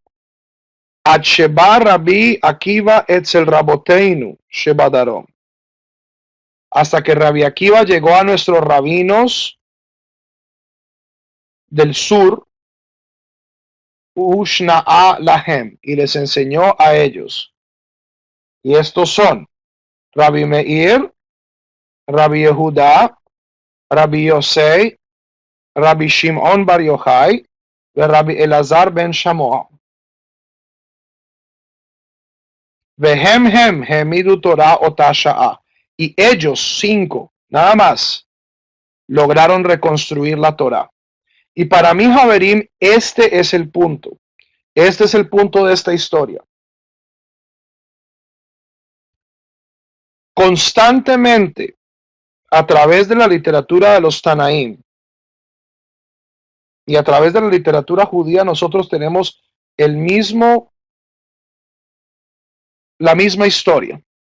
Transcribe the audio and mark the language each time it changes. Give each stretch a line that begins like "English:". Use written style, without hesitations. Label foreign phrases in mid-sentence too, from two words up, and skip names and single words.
Hebrew: שבא רבי עקיבא אצל רבותינו שבדרום.
Spanish: Hasta que Rabbi Akiva llegó a nuestros rabinos del sur,
Hebrew: ושנאה להם,
Spanish: y les enseñó a ellos. Y estos son Rabbi Meir, Rabbi Yehuda, Rabbi Yosei, Rabbi Shimon Bar Yochai, Rabbi Elazar ben Shamoah.
Hebrew: והם הם העמידו תורה אותה שעה.
Spanish: Y ellos 5, nada más, lograron reconstruir la Torah. Y para mí, Javerim, este es el punto. Este es el punto de esta historia. Constantemente, a través de la literatura de los Tanaim y a través de la literatura judía, nosotros tenemos la misma historia.